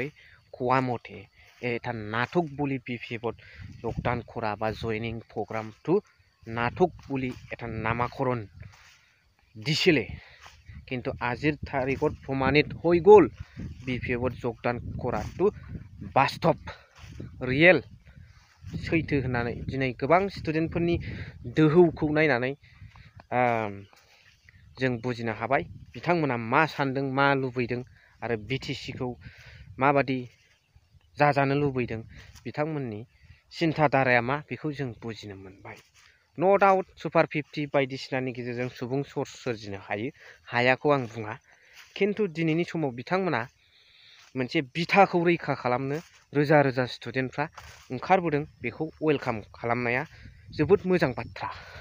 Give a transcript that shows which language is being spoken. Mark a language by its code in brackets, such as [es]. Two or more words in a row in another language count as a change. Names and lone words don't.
[as] কোৱা মতে এটা নাটক বুলি বিপিএফত যোগদান কৰা বা জইনিং প্ৰগ্ৰামটো নাটক বুলি এটা নামাকৰণ দিছিলে কিন্তু আজিৰ তাৰিখত প্ৰমাণিত হৈ গ'ল বিপিএফত যোগদান কৰাটো বাস্তৱ [brx] रियेल सैथो होननानै दिनै गोबां स्टुडेन्टफोरनि दोहौखौ नायनानै जों बुजिनो हाबाय बिथांमोना मा सानदों मा लुबैदों आरो बिटिसिखौ माबादि जाजानो लुबैदों बिथांमोननि सिन्थाधाराया मा बेखौ जों बुजिनो मोनबाय [en] no doubt [brx] सुपार 50 बायदिसिनानि गेजेरजों सुबुं सर्स सोरजिनो हायाखौ आं बुङा किन्तु दिनैनि समाव बिथांमोना मोनसे बिथाखौ रैखा खालामनो रोजा रोजा स्टुडेन्टफ्रा ओंखारबोदों बेखौ वेलकाम खालामनाया जोबोद मोजां बाथ्रा